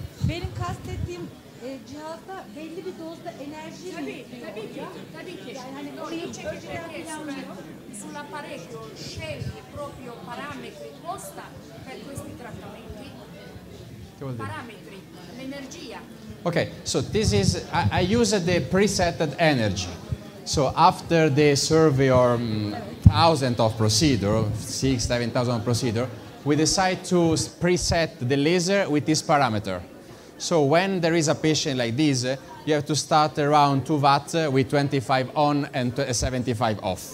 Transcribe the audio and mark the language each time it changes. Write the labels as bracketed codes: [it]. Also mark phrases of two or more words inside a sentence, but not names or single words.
[tr] Benim kastettiim cihazda belli bir dozda enerji Tabii ki. Yani hani No, orayı dice önceden perché planlıyor. [it] sull'apparecchio sceglie proprio parametri posta per questi trattamenti. Parametri, l'energia. [en] Okay, so this is, I use the presetted energy. So after the survey or thousand of procedure, 6,000-7,000 procedure, we decide to preset the laser with this parameter. So when there is a patient like this, you have to start around 2 watt with 25 on and 75 off.